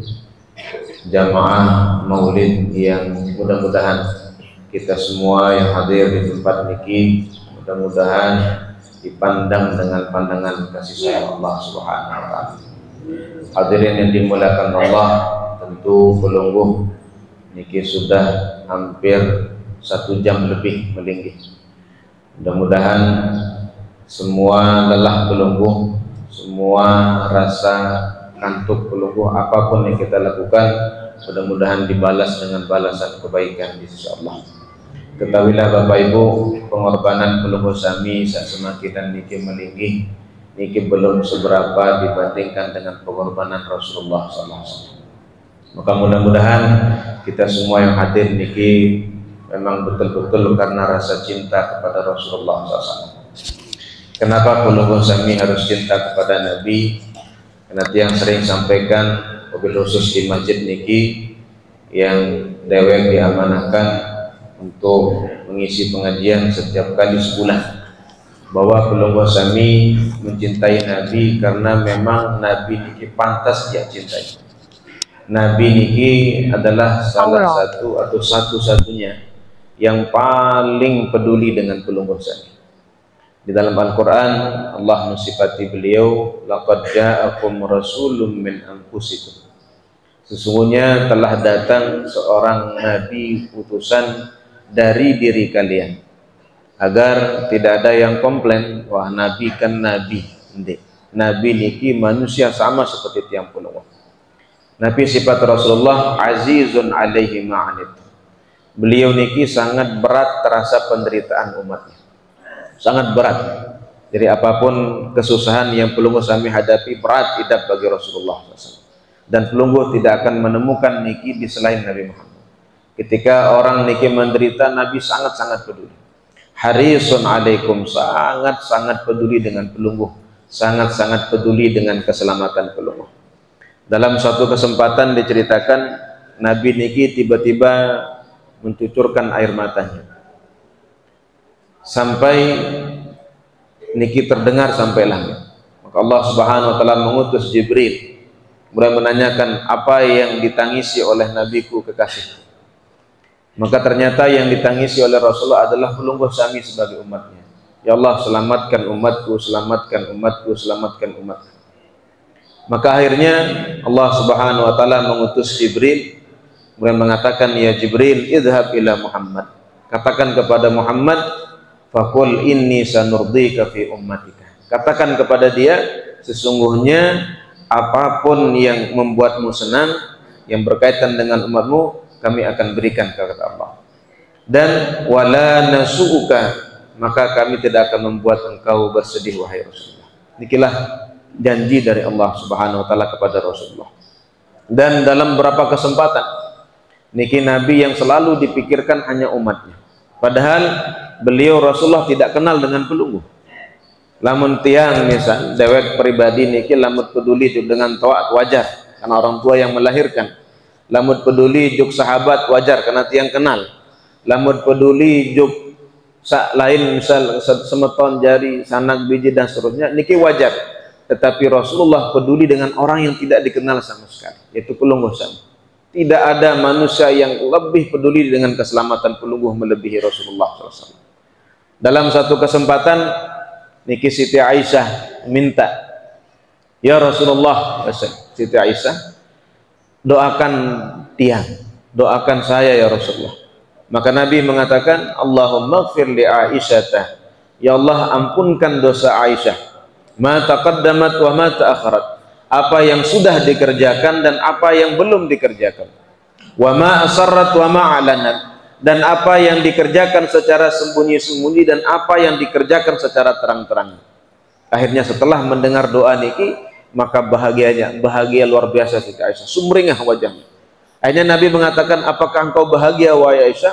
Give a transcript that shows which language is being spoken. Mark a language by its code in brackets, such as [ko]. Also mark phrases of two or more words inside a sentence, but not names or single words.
[id] jamaah maulid yang mudah-mudahan kita semua yang hadir di tempat niki mudah-mudahan dipandang dengan pandangan kasih sayang Allah [ar] Subhanahu wa taala. [id] Hadirin yang dimuliakan Allah, tentu pelungguh niki sudah hampir 1 jam lebih melinggih. Mudah-mudahan semua lelah pelungguh, semua rasa kantuk pelungguh apapun yang kita lakukan mudah-mudahan dibalas dengan balasan kebaikan di sisi Allah. Ketahuilah Bapak Ibu, pengorbanan pelungguh sami saat semakin niki melinggih niki belum seberapa dibandingkan dengan pengorbanan Rasulullah SAW. Maka mudah-mudahan kita semua yang hadir niki memang betul-betul karena rasa cinta kepada Rasulullah SAW. Kenapa pelungguh sami harus cinta kepada Nabi? Karena yang sering sampaikan mobil khusus di masjid niki yang dewek diamanahkan untuk mengisi pengajian setiap kali sebulan, bahwa pelungguh sami mencintai Nabi karena memang Nabi niki pantas dia cintai. Nabi niki adalah salah satu atau satu-satunya yang paling peduli dengan pelungguh sami. Di dalam Al-Quran Allah mensifati beliau, [ar] laqad ja'akum rasulun min anfusikum, [id] sesungguhnya telah datang seorang nabi utusan dari diri kalian, agar tidak ada yang komplain, wah nabi kan nabi. Nabi niki manusia sama seperti tiang pelungguh. Nabi sifat Rasulullah [ar] azizun alaihi ma'anit, [id] beliau niki sangat berat terasa penderitaan umatnya, sangat berat. Jadi apapun kesusahan yang pelungguh sami hadapi berat tidak bagi Rasulullah SAW. Dan pelungguh tidak akan menemukan niki di selain Nabi Muhammad. Ketika orang niki menderita, Nabi sangat-sangat peduli. [ar] Harisun alaikum, [id] sangat-sangat peduli dengan pelungguh, sangat-sangat peduli dengan keselamatan pelungguh. Dalam suatu kesempatan diceritakan Nabi niki tiba-tiba mencucurkan air matanya sampai niki terdengar sampai langit. Maka Allah [ar] Subhanahu wa taala [id] mengutus Jibril kemudian menanyakan apa yang ditangisi oleh nabiku kekasih. Maka ternyata yang ditangisi oleh Rasulullah adalah pelungguh sami sebagai umatnya. Ya Allah, selamatkan umatku, selamatkan umatku, selamatkan umatku. Maka akhirnya Allah [ar] Subhanahu wa taala [id] mengutus Jibril kemudian mengatakan, [ar] ya Jibril, idhab ila Muhammad, [id] katakan kepada Muhammad, [ar] faqul inni sanurdika fi ummatika, [id] katakan kepada dia sesungguhnya apapun yang membuatmu senang yang berkaitan dengan umatmu kami akan berikan, kata Allah. Dan [ar] wala nasu'uka, [id] maka kami tidak akan membuat engkau bersedih wahai Rasulullah. Inilah janji dari Allah [ar] Subhanahu wa taala [id] kepada Rasulullah. Dan dalam beberapa kesempatan niki Nabi yang selalu dipikirkan hanya umatnya. Padahal beliau Rasulullah tidak kenal dengan pelungguh. Lamun tiang misal dewek pribadi niki lamun peduli dengan taat wajar karena orang tua yang melahirkan. Lamun peduli juk sahabat wajar karena tiang kenal. Lamun peduli juk lain misal [sas] semeton jari, sanak biji [id] dan seterusnya niki wajar. Tetapi Rasulullah peduli dengan orang yang tidak dikenal sama sekali, yaitu pelungguh sama. Tidak ada manusia yang lebih peduli dengan keselamatan pelungguh melebihi Rasulullah SAW. Dalam satu kesempatan niki Siti Aisyah minta, ya Rasulullah, Siti Aisyah, doakan tiang, doakan saya ya Rasulullah. Maka Nabi mengatakan, [ar] Allahumma ighfir li Aisyah, [id] ya Allah ampunkan dosa Aisyah, [ar] ma taqaddamat wa ma ta'akharat, [id] apa yang sudah dikerjakan dan apa yang belum dikerjakan, [ar] wa ma asarrat wa ma alanat, [id] dan apa yang dikerjakan secara sembunyi-sembunyi dan apa yang dikerjakan secara terang-terang. Akhirnya setelah mendengar doa niki, maka bahagia luar biasa Siti Aisyah, sumringah wajahnya. Akhirnya Nabi mengatakan, apakah engkau bahagia wahai Aisyah?